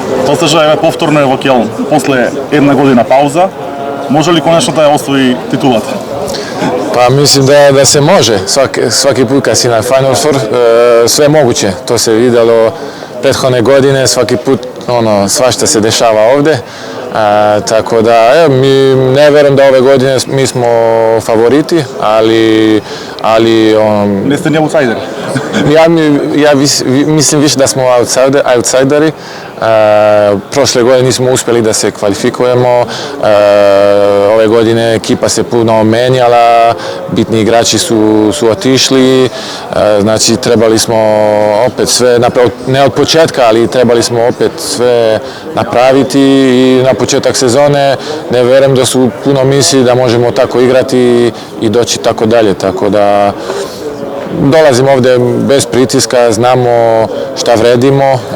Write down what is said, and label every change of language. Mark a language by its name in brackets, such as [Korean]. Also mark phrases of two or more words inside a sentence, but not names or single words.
[Macedonian] Достижа повторно е во Келн после една година пауза. Може ли конечно да ја освои титулата? [Bosnian] Pa mislim da se može. Svaki put kad si na Final Four, sve je moguće. To se vidjelo prethodne godine, svaki put svašta se dešava ovdje. Tako da, mi ne verujem da ove godine mi smo favoriti, ali [Macedonian] Не сте ни аутсайдери. [Bosnian] ja mislim više da smo outsideri. Prošle godine nismo uspjeli da se kvalifikujemo, ove godine ekipa se puno menjala, bitni igrači su otišli, znači trebali smo opet sve, ne od početka, ali trebali smo opet sve napraviti i na početak sezone ne vjerujem da su puno misli da možemo tako igrati i doći tako dalje, tako da dolazimo ovdje bez pritiska, znamo šta vredimo